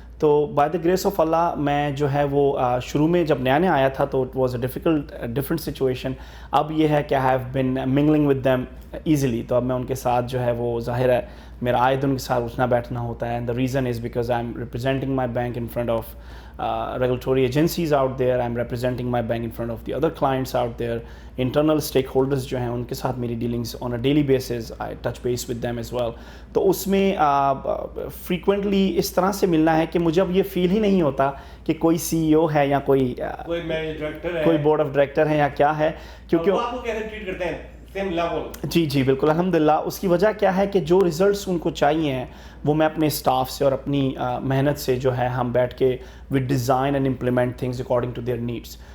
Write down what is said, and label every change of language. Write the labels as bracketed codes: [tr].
[ur] تو by the grace of اللہ میں جو ہے وہ شروع میں جب نیا آیا تھا تو [en] It was a different situation. [ur] اب یہ ہے کہ [en] I have been mingling with them easily, [ur] تو اب میں ان کے ساتھ جو ہے وہ ظاہر ہے میرا آئے دن ان کے ساتھ اٹھنا بیٹھنا ہوتا ہے. [en] And the reason is because I am representing my bank in front of regulatory agencies out there. I'm representing my bank in front of the other clients out there. Internal stakeholders [ur] جو ہیں ان کے ساتھ میری [en] dealings on a daily basis. I touch base with them as well. [ur] تو اس میں frequently اس طرح سے ملنا ہے کہ مجھے اب یہ فیل ہی نہیں ہوتا کہ کوئی سی ای او ہے یا کوئی بورڈ آف ڈائریکٹر ہے یا کیا ہے, کیونکہ آپ کو کیسے ٹریٹ کرتے ہیں سیم لیول؟ جی بالکل الحمدللہ. اس کی وجہ کیا ہے کہ جو ریزلٹس ان کو چاہیے ہیں وہ میں اپنے اسٹاف سے اور اپنی محنت سے جو ہے ہم بیٹھ کے [en] We design and implement things according to their needs.